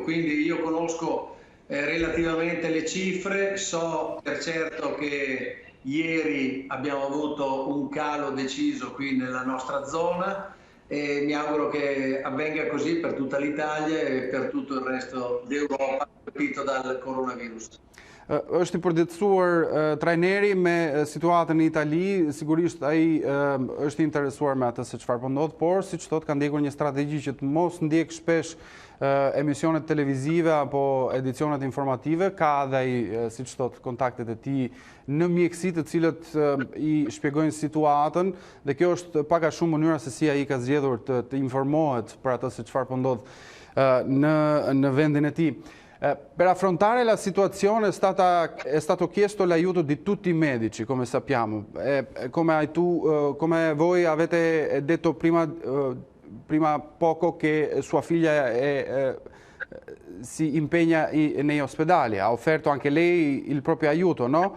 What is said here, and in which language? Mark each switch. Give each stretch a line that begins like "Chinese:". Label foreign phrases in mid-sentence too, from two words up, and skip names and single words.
Italian: Quindi io conosco relativamente le cifre, so per certo che ieri abbiamo avuto un calo deciso qui nella nostra zona e mi auguro che avvenga così per tutta l'Italia e per tutto il resto d'Europa colpito dal coronavirus.
Albanian: Është i përditësuar trajneri me situatën në Itali, sigurisht ai është interesuar me atë se çfarë po ndodh, por siç thotë ka ndjekur një strategji që të mos ndjek shpesh emisionet televizive apo edicionet informative, ka dhe ai, siç thotë, kontaktet e tij në mjeksi të cilët i shpjegojnë situatën dhe kjo është pak a shumë mënyra se si ai ka zgjedhur të informohet për atë se çfarë po ndodh në vendin e tij.
Italian: Per affrontare la situazione è stato chiesto l'aiuto di tutti i medici, come sappiamo. Come voi avete detto prima poco che sua figlia si impegna negli ospedali, ha offerto anche lei il proprio aiuto, no?